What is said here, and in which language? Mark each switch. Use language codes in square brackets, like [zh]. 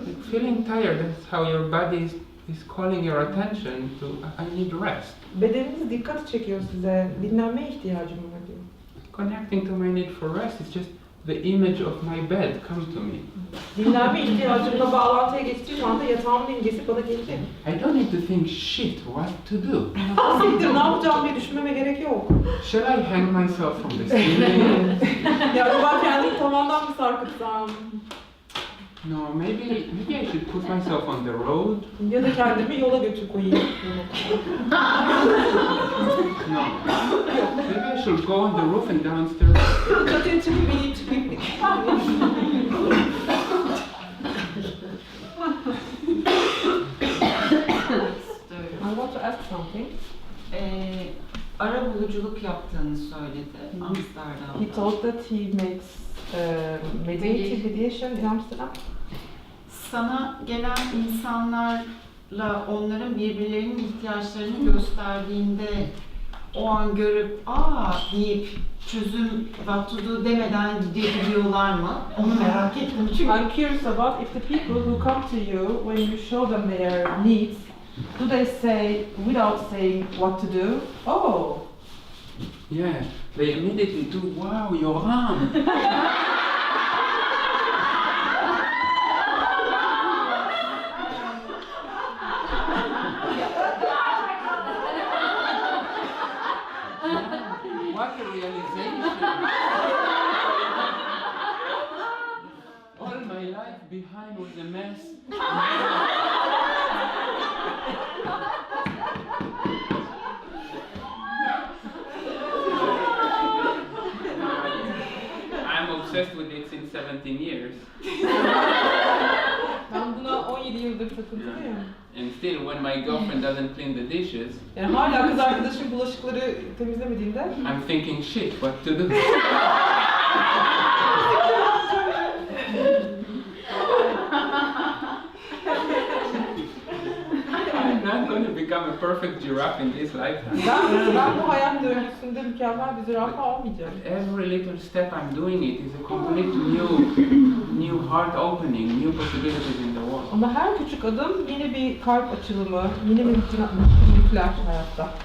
[en] Feeling tired, that's how your body is calling your attention to, I need rest. [tr] Bedeniniz dikkat çekiyor size. Dinlenmeye ihtiyacım var diyor. [en] Connecting to my need for rest is just the image of my bed come to me. [tr] Dinlenme ihtiyacımla bağlantıya geçtiğim anda yatağımın imgesi bana gelecek. [en] I don't need to think, shit, what to do. [tr] Asiktir, ne yapacağım diye düşünmeme gerek yok. [en] Shall I hang myself from the ceiling? [tr] Ya ben kendimi tavandan mı sarkıtsam? [en] No, maybe I should put myself on the road. [tr] Ya da kendimi yola götür koyayım. [en] No. Maybe I should go on the roof and downstairs. [tr] Çatıya çıkıp ineyim çıkayım. [en] I want to ask something. [tr] Arabuluculuk yaptığını söyledi [en] He [tr] Amsterdam'da. [en] told that he makes mediation in Amsterdam. [tr] Sana gelen insanlarla onların birbirlerinin ihtiyaçlarını gösterdiğinde o an görüp deyip çözüm [en] what to do [tr] demeden gidiyorlar mı? Onu merak ettim çünkü. [en] I'm curious about if the people who come to you when you show them their needs, do they say without saying what to do? Oh, Yeah, they immediately do, wow, Yoram. What a realization. All my life behind was a mess. I'm obsessed with it since 17 years. [tr] ben buna 17 yıldır takıntılıyım. [en] And still, when my girlfriend doesn't clean the dishes, [tr] Yani hala kız arkadaşım bulaşıkları temizlemediğinde [en] I'm thinking, shit, what to do? I'm not going to become a perfect giraffe in this lifetime. [tr] Ben bu hayat döngüsünde mükemmel bir zürafa olmayacağım. [en] But every little step I'm doing it is a complete new heart opening, new possibilities in the world. [tr] Ama her küçük adım yeni bir kalp açılımı, yeni mümkünler hayatta.